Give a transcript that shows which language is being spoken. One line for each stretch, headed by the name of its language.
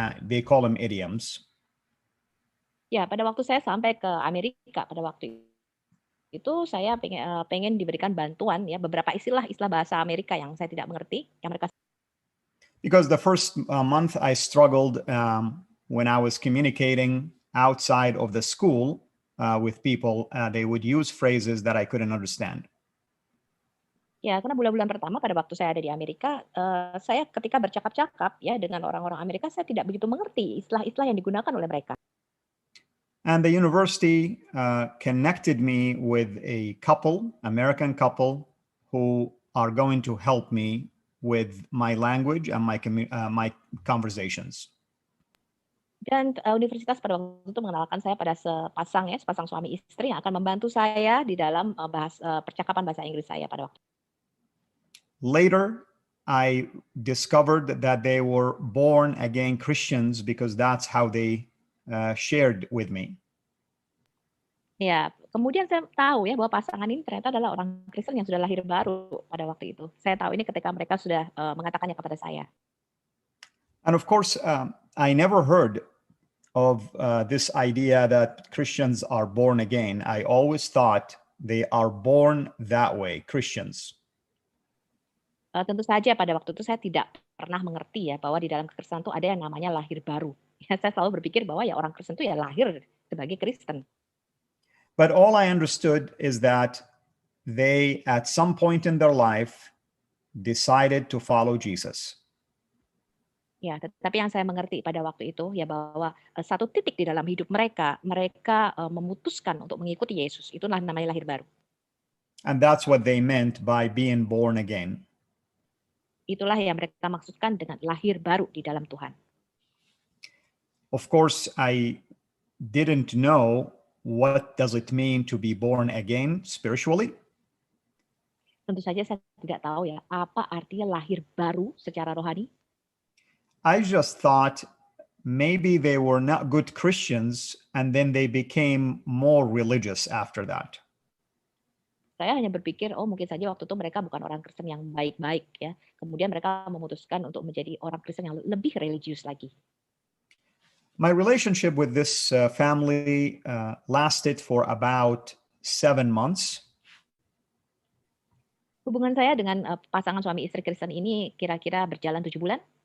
English: They call them idioms.
Indonesian: Ya, pada waktu saya sampai ke Amerika pada waktu itu saya pengen diberikan bantuan, ya, beberapa istilah bahasa Amerika yang saya tidak mengerti, yang mereka.
English: Because the first month I struggled when I was communicating outside of the school with people. They would use phrases that I couldn't understand.
Indonesian: Ya, karena bulan-bulan pertama pada waktu saya ada di Amerika, saya ketika bercakap-cakap, ya, dengan orang-orang Amerika, saya tidak begitu mengerti istilah-istilah yang digunakan oleh mereka.
English: And the university connected me with a couple, American couple, who are going to help me with my language and my conversations.
Indonesian: Dan universitas pada waktu itu mengenalkan saya pada sepasang suami istri yang akan membantu saya di dalam percakapan bahasa Inggris saya pada waktu.
English: Later, I discovered that they were born again Christians because that's how they shared with me.
Indonesian: Ya, kemudian saya tahu ya bahwa pasangan ini ternyata adalah orang Kristen yang sudah lahir baru pada waktu itu. Saya tahu ini ketika mereka sudah mengatakannya kepada saya.
English: And of course, I never heard of this idea that Christians are born again. I always thought they are born that way, Christians.
Indonesian: Tentu saja pada waktu itu saya tidak pernah mengerti ya bahwa di dalam kekristenan itu ada yang namanya lahir baru. Ya, saya selalu berpikir bahwa ya orang Kristen itu ya lahir sebagai Kristen.
English: But all I understood is that they, at some point in their life, decided to follow Jesus.
Indonesian: Ya, tetapi yang saya mengerti pada waktu itu ya bahwa satu titik di dalam hidup mereka memutuskan untuk mengikuti Yesus. Itulah namanya lahir baru.
English: And that's what they meant by being born again.
Indonesian: Itulah yang mereka maksudkan dengan lahir baru di dalam Tuhan.
English: Of course, I didn't know what does it mean to be born again spiritually.
Indonesian: Tentu saja saya tidak tahu ya apa artinya lahir baru secara rohani.
English: I just thought maybe they were not good Christians and then they became more religious after that.
Indonesian: Saya hanya berpikir, oh mungkin saja waktu itu mereka bukan orang Kristen yang baik-baik ya. Kemudian mereka memutuskan untuk menjadi orang Kristen yang lebih religius lagi.
English: My relationship with this family lasted for about 7 months.
Indonesian: Hubungan saya dengan pasangan suami istri Kristen ini kira-kira berjalan 7 bulan.